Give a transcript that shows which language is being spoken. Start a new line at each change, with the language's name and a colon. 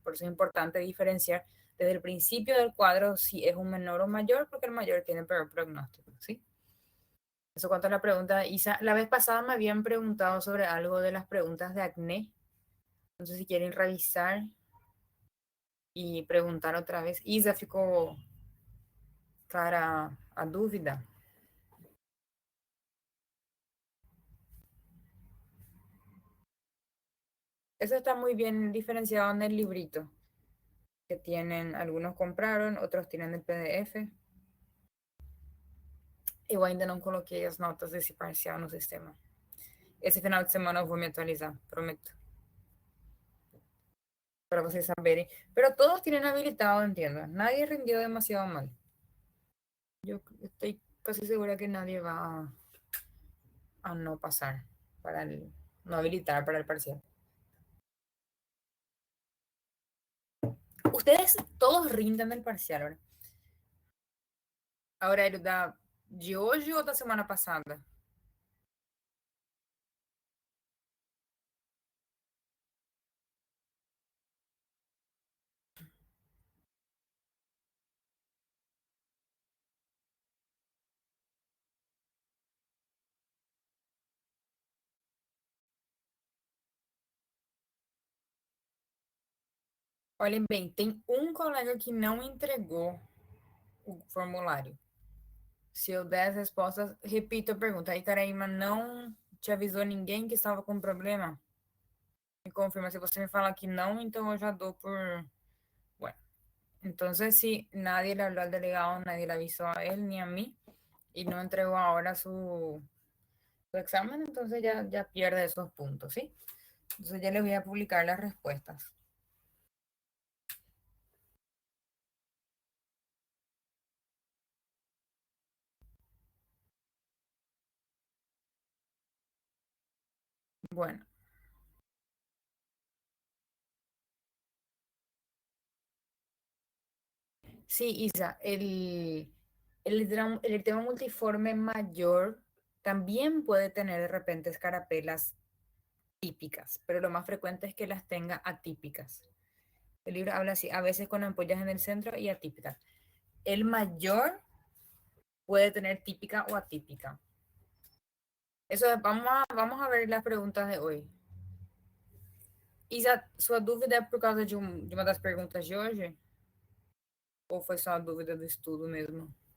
Spanish: Por eso es importante diferenciar desde el principio del cuadro si es un menor o mayor, porque el mayor tiene peor pronóstico, ¿sí? Eso cuanto a la pregunta de Isa. La vez pasada me habían preguntado sobre algo de las preguntas de acné. No sé si quieren revisar y preguntar otra vez.
Portuguese: Isa ficou clara a dúvida.
Spanish: Eso está muy bien diferenciado en el librito que tienen. Algunos compraron, otros tienen el PDF.
Portuguese: Eu ainda não coloquei as notas desse parcial no sistema. Esse final de semana eu vou me atualizar, prometo, para vocês saberem.
Spanish: Pero todos tienen habilitado, entiendo. Nadie rindió demasiado mal. Yo estoy casi segura que nadie va a no pasar para el, no habilitar para el parcial. Ustedes todos rinden el parcial, ¿verdad? Ahora,
Portuguese: ele da de hoje ou da semana passada? Olhem bem, tem um colega que não entregou o formulário. Se eu der as respostas, repito a pergunta. Aí, Caraíma, não te avisou ninguém que estava com problema? Me confirma. Se você me falar que não, então eu já dou por...
Spanish: Bueno, entonces si nadie le habló al delegado, nadie le avisó a él ni a mí y no entregó ahora su examen, entonces ya pierde esos puntos, ¿sí? Entonces ya les voy a publicar las respuestas. Bueno, sí, Isa, el eritema multiforme mayor también puede tener de repente escarapelas típicas, pero lo más frecuente es que las tenga atípicas. El libro habla así, a veces con ampollas en el centro y atípicas. El mayor puede tener típica o atípica. Eso, vamos a ver las preguntas de hoy.
Portuguese: Isa, sua dúvida é por causa de uma das perguntas de hoje? Ou foi só a dúvida do estudo mesmo?